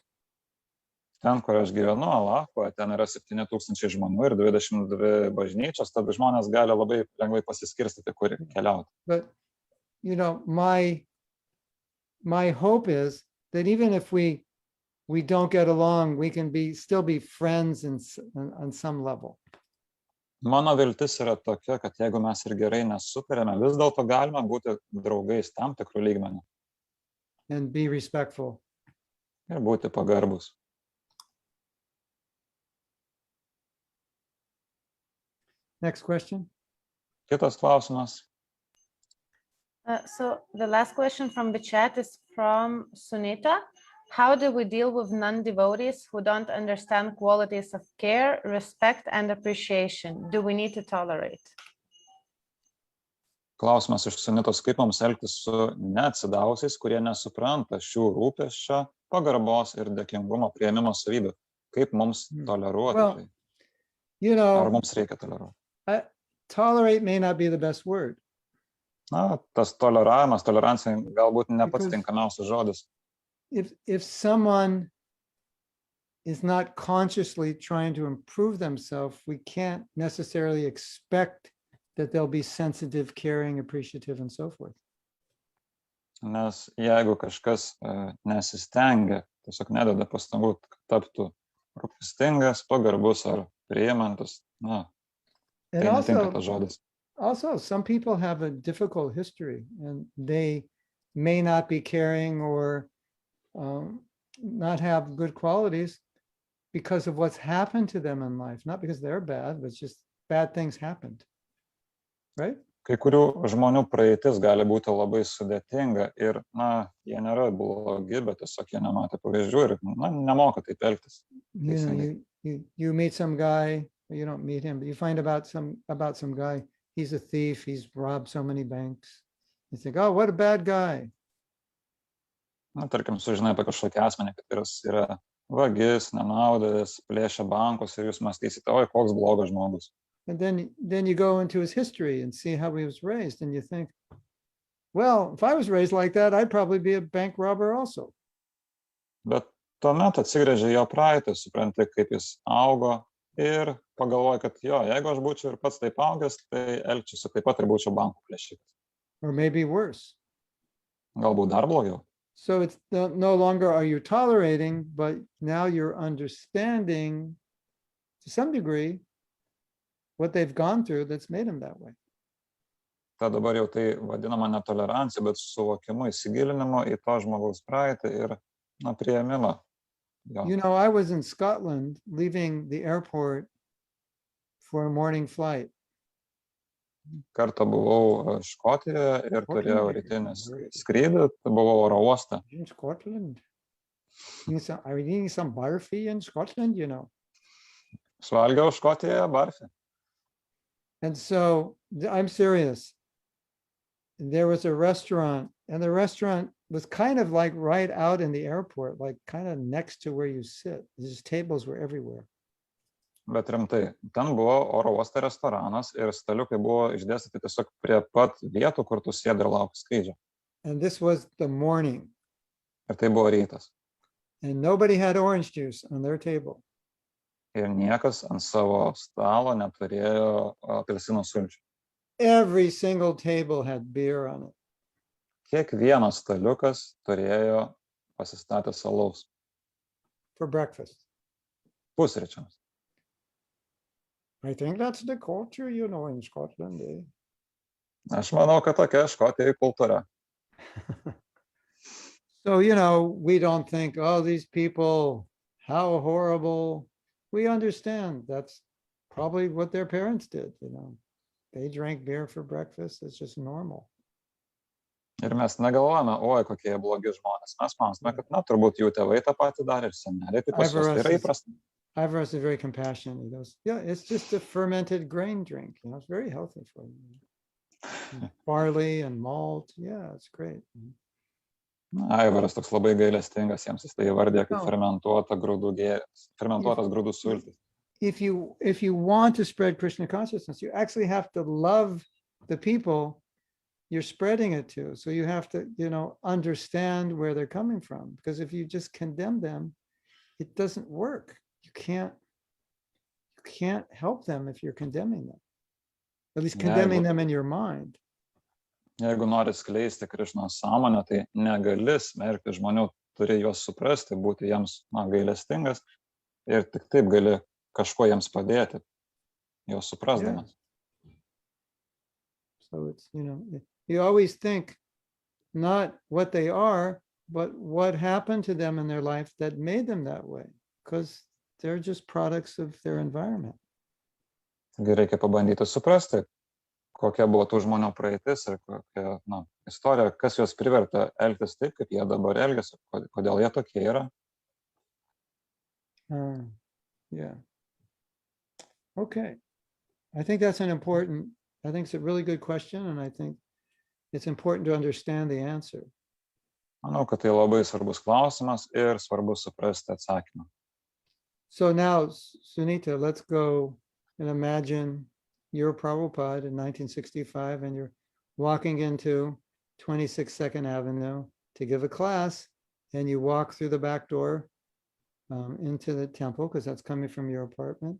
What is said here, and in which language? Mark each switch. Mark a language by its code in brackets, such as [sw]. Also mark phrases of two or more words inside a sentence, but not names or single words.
[lt] Ten, kur aš gyvenu, Alachoje, ten yra 7,000 žmonių ir 22 bažnyčios, tad žmonės gali labai lengvai pasiskirstyti, kur keliauti. [en] But, my hope is that even if we we don't get along, we can still be friends on some level. [lt] Mano viltis yra tokia, kad jeigu mes ir gerai nesutarėme, vis dėlto galima būti draugais tam tikrų lygmenių. [en] And be respectful. [lt] Ir būti pagarbus. [en] Next question. [lt] Kitas klausimas. [en] So the last question from the chat is from Sunita. How do we deal with non-devotees who don't understand qualities of care, respect, and appreciation? Do we need to tolerate? [lt] Klausimas iš Sunitos, kaip mums elgtis su neatsidavusiais, kurie nesupranta šių rūpesčio, pagarbos ir dėkingumo priėmimo savybių. Kaip mums toleruoti tai? Ar mums reikia toleruoti? [en] Tolerate may not be the best word. [lt] Na, tas toleravimas, tolerancija galbūt ne pats tinkamiausias žodis. [en] If someone is not consciously trying to improve themselves, we can't necessarily expect that they'll be sensitive, caring, appreciative, and so forth. [lt] Nes jeigu kažkas nesistengia, tiesiog nededa pastangų, taptų rūpestingas, pagarbus ar priimantis, na, tai netinka tas žodis. [en] Also, some people have a difficult history and they may not be caring or not have good qualities because of what's happened to them in life, not because they're bad, but just bad things happened, right? [lt] Kai kurių žmonių praeitis gali būti labai sudėtinga ir, na, jie nėra blogi, bet tiesiog jie nematė pavyzdžių ir, na, nemoka taip elgtis. [en] You meet some guy, you don't meet him, but you find about some guy, he's a thief, he's robbed so many banks. You think, oh, what a bad guy. [lt] Na, tarkim, sužinai apie kažkokį asmenį, kad jis yra vagis, nenaudėlis, plėšia bankus ir jūs mąstysite, oi, koks blogas žmogus. [en] And then you go into his history and see how he was raised and you think, well, if I was raised like that, I'd probably be a bank robber also. [lt] Bet tuomet atsigręžia jo praeitį, supranti, kaip jis augo ir pagalvoja, kad jo, jeigu aš būčiau ir pats taip augęs, tai elgčiausi taip pat ir būčiau bankų plėšikas. [en] Or maybe worse. [lt] Galbūt dar blogiau. [en] So it's no longer are you tolerating, but now you're understanding to some degree what they've gone through that's made them that way. [lt] Ta dabar jau tai vadinama netolerancija, bet suvokimu, įsigilinimu į to žmogaus praeitį ir, na, priėmimą. [en] You know, I was in Scotland leaving the airport for a morning flight. [lt] Kartą buvau Škotijoje ir turėjau rytinį skrydį, tai buvau oro uoste. [en] In Scotland? Are you eating some barfi in Scotland, you know? [lt] Suvalgiau Škotijoje barfi. [en] And so, I'm serious. There was a restaurant, and the restaurant was kind of like right out in the airport, like kind of next to where you sit. These tables were everywhere. [lt] Bet rimtai, ten buvo oro uoste restoranas ir staliukai buvo išdėstyti tiesiog prie pat vietų, kur tu sėdi ir lauki skrydžio. [en] And this was the morning. [lt] Ir tai buvo rytas. [en] And nobody had orange juice on their table. [lt] Ir niekas ant savo stalo neturėjo apelsinų sulčių. [en] Every single table had beer on it. [lt] Kiekvienas staliukas turėjo pasistatęs alaus. [en] For breakfast. [lt] Pusryčiams. [en] I think that's the culture, you know, in Scotland. Eh? [lt] Aš manau, kad tokia Škotijos kultūra. [en] So, you know, we don't think, oh, these people, how horrible. We understand that's probably what their parents did, you know. They drank beer for breakfast. It's just normal. [lt] Ir mes negalvojame, oi, kokie blogi žmonės. Mes manome, kad, na, turbūt jų tėvai tą patį darė ir seneliai, tai pas juos tai yra įprasta. [en] Ivras is very compassionate. He goes, yeah, it's just a fermented grain drink. You know, it's very healthy for you. Barley and malt. Yeah, it's great. [lt] Aivaras toks labai gailestingas, jiems jis tai įvardė kaip fermentuotas grūdų sultis. [en] If you want to spread Krishna consciousness, you actually have to love the people you're spreading it to. So you have to, you know, understand where they're coming from. Because if you just condemn them, it doesn't work. You can't help them if you're condemning them. At least condemning them in your mind. [lt] Jeigu nori skleisti Krišnos sąmonę, tai negali smerkti žmonių turi juos suprasti, būti jiems gailestingas ir tik taip gali kažko jiems padėti, juos suprasdamas. [en] So it's, you always think not what they are, but what happened to them in their life that made them that way, because they're just products of their environment. [lt] Taigi reikia pabandyti suprasti, kokia buvo tų žmonių praeitis ir kokia istorija, kas juos privertė elgtis taip, kaip jie dabar elgiasi, kodėl jie tokie yra. [en] Yeah. Okay. I think it's a really good question, and I think it's important to understand the answer. [lt] Manau, kad tai labai svarbus klausimas ir svarbu suprasti atsakymą. [en] So now, Sunita, let's go and imagine you're Prabhupada in 1965 and you're walking into 26 Second Avenue to give a class, and you walk through the back door into the temple, because that's coming from your apartment.